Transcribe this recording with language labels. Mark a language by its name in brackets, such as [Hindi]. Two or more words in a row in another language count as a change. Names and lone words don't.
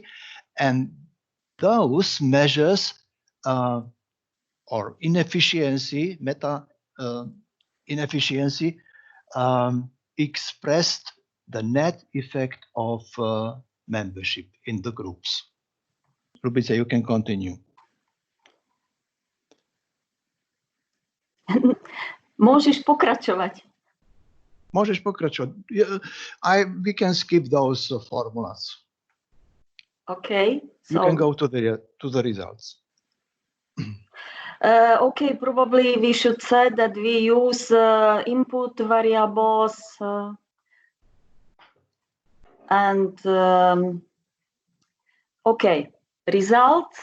[English] And those measures or inefficiency, inefficiency, expressed the net effect of membership in the groups. Lubica, you can continue. [Slovak] Môžeš pokračovať. Môžeš pokračovať. [English] We can skip those formulas. Okay. So, you can go to the results. Okay, probably we should say that we use input variables and okay, results.